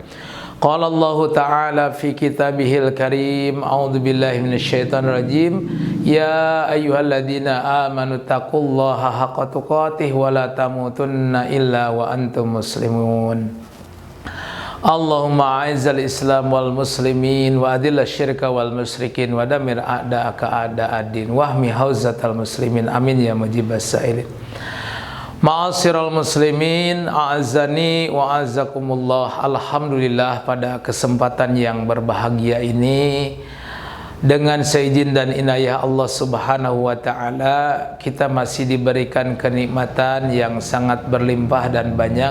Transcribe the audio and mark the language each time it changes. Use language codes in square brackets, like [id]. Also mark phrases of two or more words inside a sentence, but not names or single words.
[ar] قال الله تعالى في كتابه الكريم. أعوذ بالله من الشيطان الرجيم يا أيها الذين آمنوا اتقوا الله حق تقاته ولا تموتن إلا وأنتم مسلمون. اللهم أعز الإسلام والمسلمين وأذل الشرك والمشركين ودمر أعداءك أعداء الدين واحم حوزة المسلمين. آمين يا مجيب السائلين. معاشر المسلمين أعزني وأعزكم الله. [id] Alhamdulillah, pada kesempatan yang berbahagia ini, dengan seizin dan inayah Allah [ar] سبحانه وتعالى, [id] kita masih diberikan kenikmatan yang sangat berlimpah dan banyak.